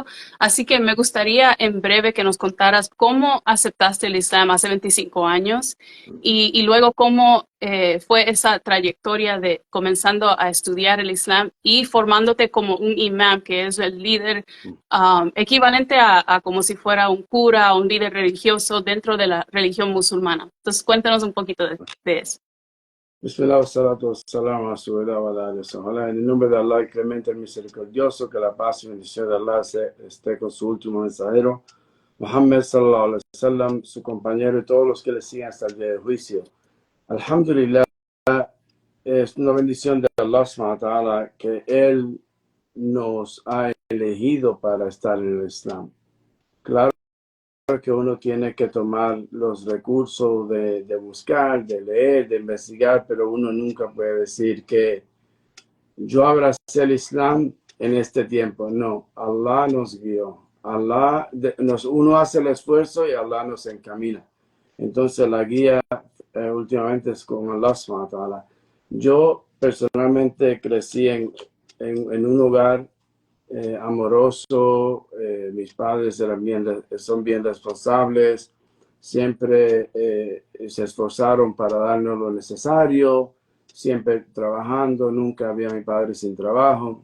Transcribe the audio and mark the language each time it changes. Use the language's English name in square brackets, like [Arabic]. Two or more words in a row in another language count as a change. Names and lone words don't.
[Spanish] Así que me gustaría en breve que nos contaras cómo aceptaste el Islam hace 25 años y luego cómo fue esa trayectoria de comenzando a estudiar el Islam y formándote como un imam, que es el líder equivalente a como si fuera un cura o un líder religioso dentro de la religión musulmana. Entonces cuéntanos un poquito de eso. [Arabic] بسم الله، الصلاة والسلام، على رسول الله وعلى آله وصحبه. [Spanish] En el nombre de Allah, el clemente, el misericordioso, que la paz y bendición de Allah esté con su último mensajero, Muhammad [Arabic] صلى الله عليه وسلم, [Spanish] su compañero y todos los que le sigan hasta el día del juicio. Alhamdulillah, es una bendición de Allah [Arabic] سبحانه وتعالى [Spanish] que Él nos ha elegido para estar en el Islam. Claro que uno tiene que tomar los recursos de buscar, de leer, de investigar, pero uno nunca puede decir que yo abracé el Islam en este tiempo. No, Allah nos guió. Uno hace el esfuerzo y Allah nos encamina. Entonces la guía últimamente es con Allah [Arabic] سبحانه وتعالى. [Spanish] Yo personalmente crecí en un hogar amoroso, mis padres son bien responsables, siempre se esforzaron para darnos lo necesario, siempre trabajando, nunca había mi padre sin trabajo.